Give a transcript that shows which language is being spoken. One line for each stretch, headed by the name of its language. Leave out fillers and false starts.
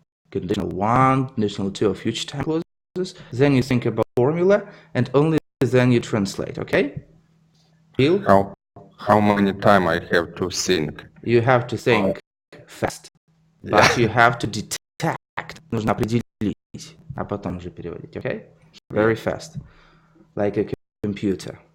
English: Conditional 1, conditional 2 or future time clauses. Then you think about formula, and only then you translate, okay? Deal? How many time I have to think? You have to think fast, but you have to detect.
Russian: Нужно определить, а потом уже переводить, okay?
English: Very fast, like a computer.